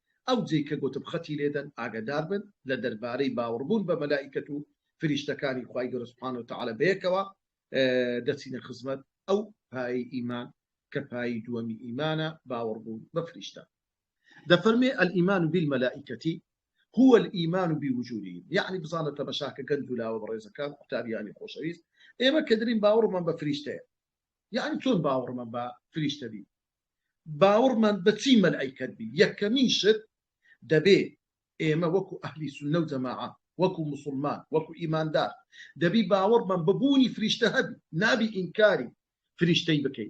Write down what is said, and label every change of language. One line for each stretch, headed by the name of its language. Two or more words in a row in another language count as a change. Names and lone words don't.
Central Kurdish: ئەو جێی کە گوتم خەتی لێدەن ئاگادار بن لە دەربارەی باوەڕبوون بە مەلائیکەت و فریشتەکانی خوای گەورە
Arabic: سوبحانەهو وتەعالە
Central Kurdish: بەیەکەوە دەچینە خزمەت ئەو پایەی ئیمان کە پایەی دووەمی ئیمانە باوەڕبوون بە فریشتە. دەفەرمێ
Arabic: الئیمان بالمەلائیکەتی هو الإيمان بوجودهم، يعني
Central Kurdish: بزانة تمشاكە گەنج و لاوە بەڕێزەکان قوتابیانی خۆشەویست ئێمە کە دەرین باوەڕمان بە فریشتەیە، یعنی چۆن باوەڕمان بە فریشتە بی؟ باوەڕمان بە چی مەلائیکەت بی؟ یەکەمین شت دەبێ ئێمە وەکو
Arabic: ئەهلی سونە و جەماعە
Central Kurdish: وەکو مسلمان وەکو ئیماندار دەبی باوەڕمان ببوونی فریشتە هەبی، نابی ئینکاری فریشتەی بکەین.